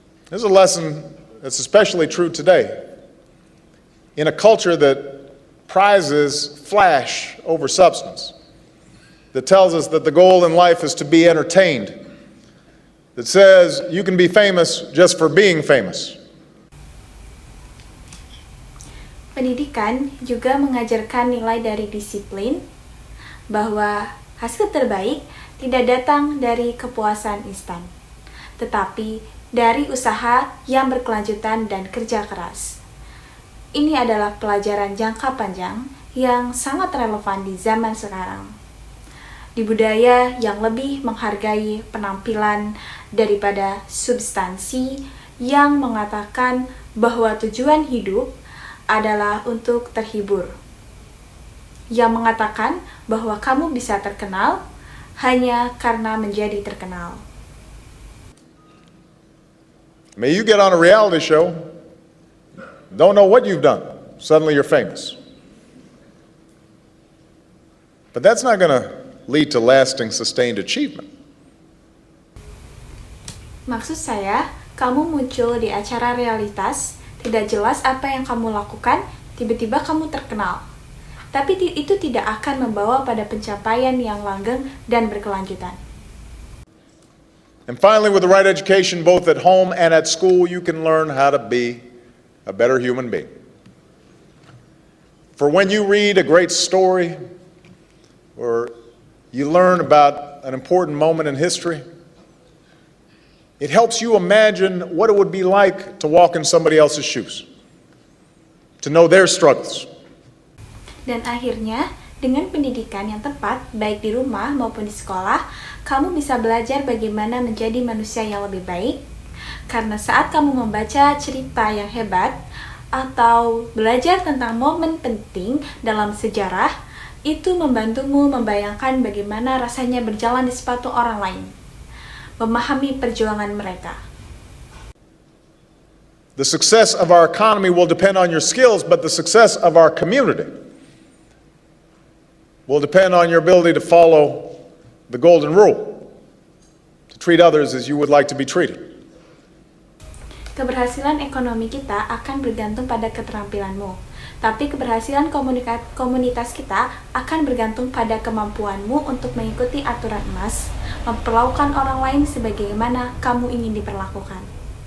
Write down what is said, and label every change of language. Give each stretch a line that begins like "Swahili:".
English: This is a lesson that's especially true today. In a culture that prizes flash over substance, that tells us that the goal in life is to be entertained, that says you can be famous just for being famous.
Indonesian: Pendidikan juga mengajarkan nilai dari disiplin, bahwa hasil terbaik tidak datang dari kepuasan instan, tetapi dari usaha yang berkelanjutan dan kerja keras. Ini adalah pelajaran jangka panjang yang sangat relevan di zaman sekarang. Di budaya yang lebih menghargai penampilan daripada substansi, yang mengatakan bahwa tujuan hidup adalah untuk terhibur, yang mengatakan bahwa kamu bisa terkenal hanya karena menjadi terkenal.
English: May you get on a reality show, don't know what you've done, suddenly you're famous. But that's not going to lead to lasting, sustained achievement.
Indonesian: Maksud saya, kamu muncul di acara realitas, tidak jelas apa yang kamu lakukan, tiba-tiba kamu terkenal. Tapi itu tidak akan membawa pada pencapaian yang langgeng dan berkelanjutan.
English: And finally, with the right education, both at home and at school, you can learn how to be a better human being. For when you read a great story, or you learn about an important moment in history, it helps you imagine what it would be like to walk in somebody else's shoes, to know their struggles.
Indonesian: Dan akhirnya, dengan pendidikan yang tepat, baik di rumah maupun di sekolah, kamu bisa belajar bagaimana menjadi manusia yang lebih baik. Karena saat kamu membaca cerita yang hebat, atau belajar tentang momen penting dalam sejarah, itu membantumu membayangkan bagaimana rasanya berjalan di sepatu orang lain, memahami perjuangan mereka.
English: The success of our economy will depend on your skills, but the success of our community will depend on your ability to follow the golden rule, to treat others as you would like to be treated.
Indonesian: Keberhasilan ekonomi kita akan bergantung pada keterampilanmu, tapi keberhasilan komunitas kita akan bergantung pada kemampuanmu untuk mengikuti aturan emas, memperlakukan orang lain sebagaimana kamu ingin diperlakukan.